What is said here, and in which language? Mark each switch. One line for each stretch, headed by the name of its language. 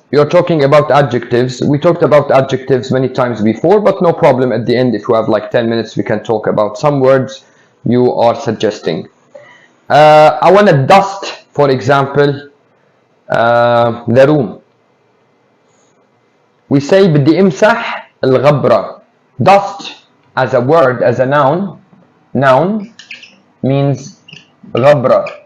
English: You're talking about adjectives. We talked about adjectives many times before, but no problem. At the end, if you have like 10 minutes, we can talk about some words you are suggesting. I want to dust, for example, the room. We say
Arabic: بدي امسح الغبرة.
English: Dust as a word, as a noun means غبرة.